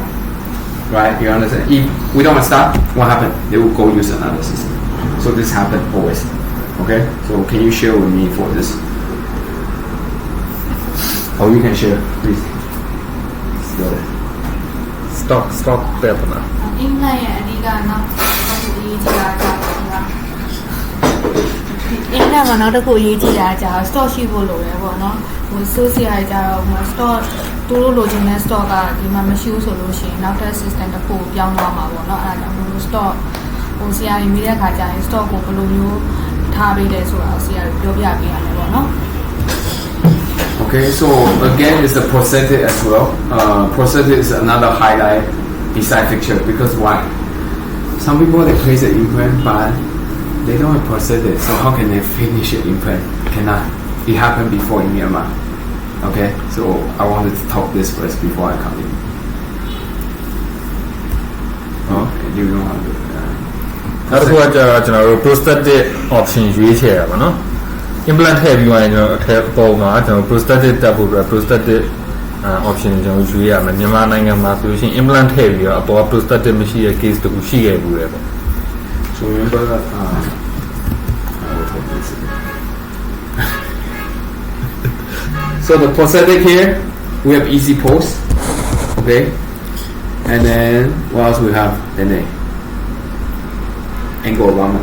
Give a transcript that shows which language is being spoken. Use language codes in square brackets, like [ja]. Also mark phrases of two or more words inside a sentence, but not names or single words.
[en] Right? You understand? If we don't have stock, what happens? They will go use another system. So this happens always. Okay? So can you share with me for this? Or you can share, please. Go ahead. [my] stock ပဲပေါ့နော် implant ရဲ့အဓိကနောက်တစ်ခုအရေးကြီးတာကြာပါimplant ကနောက်တစ်ခုအရေးကြီးတာကြာ stock ရှိဖို့လိုတယ်ပေါ့နော်ဟို social ကြတော့ဟို stock သူတို့လိုချင်တဲ့ stock ကဒီမှာမရှိဘူးဆိုလို့ရှိရင်နောက်ထပ် system တစ်ခုကိုပြောင်းသွားမှာပေါ့နော်အဲ့ဒါကြောင့်မို့ stock ဟိုဆရာကြီးမိတဲ့ခါကျရင် stock ကိုဘယ်လိုမျိုးထားပေးလဲဆိုတာကိုဆရာပြောပြပေးရတယ်ပေါ့နော် [en] Okay, so again, it's the prosthetic as well. Prosthetic is another highlight beside picture because why? Some people they place an implant, but they don't have prosthetic. So how can they finish an implant? Cannot. It happened before in Myanmar. Okay, so I wanted to talk this first before I come in. Oh, you know how to do it. [my] နောက်တစ်ခုကကျတော့ကျွန်တော်တို့ [en] prosthetic option [my] ရွေးချယ်ရပါတော့ implant ထည့်ပြီးသွားရင်ကျွန်တော်အထက်ပုံမှာကျွန်တော် prosthetic တက်ဖို့အတွက် [en] prosthetic option [my] ကျွန်တော်ရွေးရမယ်မြန်မာနိုင်ငံမှာဆိုလို့ရှိရင် implant ထည့်ပြီးတော့အပေါ် prosthetic မရှိတဲ့ case တခုရှိခဲ့ဘူးလေပေါ့ [en] So remember that I will talk this So the prosthetic here we have easy pose, okay, and then what else we have? Then angle alignment.